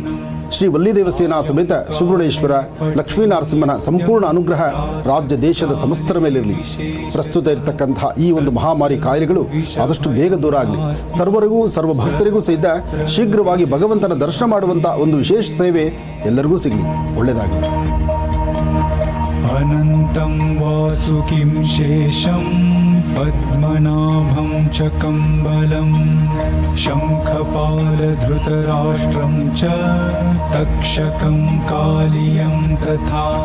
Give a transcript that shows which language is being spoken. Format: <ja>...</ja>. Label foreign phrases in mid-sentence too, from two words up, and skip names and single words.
<kn>ಶ್ರೀ ವಲ್ಲಿ ದೇವಸೇನಾ ಸಮೇತ ಸುಬ್ರಹ್ಮಣ್ಯೇಶ್ವರ ಲಕ್ಷ್ಮೀ ನರಸಿಂಹನ ಸಂಪೂರ್ಣ ಅನುಗ್ರಹ ರಾಜ್ಯ ದೇಶದ ಸಮಸ್ತರ ಮೇಲಿರಲಿ. ಪ್ರಸ್ತುತ ಇರತಕ್ಕಂಥ ಈ ಒಂದು ಮಹಾಮಾರಿ ಕಾಯಿಲೆಗಳು ಆದಷ್ಟು ಬೇಗ ದೂರ ಆಗಲಿ. ಸರ್ವರಿಗೂ, ಸರ್ವ ಭಕ್ತರಿಗೂ ಸಹಿತ ಶೀಘ್ರವಾಗಿ ಭಗವಂತನ ದರ್ಶನ ಮಾಡುವಂಥ ಒಂದು ವಿಶೇಷ ಸೇವೆ ಎಲ್ಲರಿಗೂ ಸಿಗಲಿ. ಒಳ್ಳೆಯದಾಗಲಿ.</kn> <sa>अनन्तं वासुकिं शेषं पद्मनाभं च कम्बलं शङ्खपालधृतराष्ट्रं च तक्षकं कालियं तथा</sa>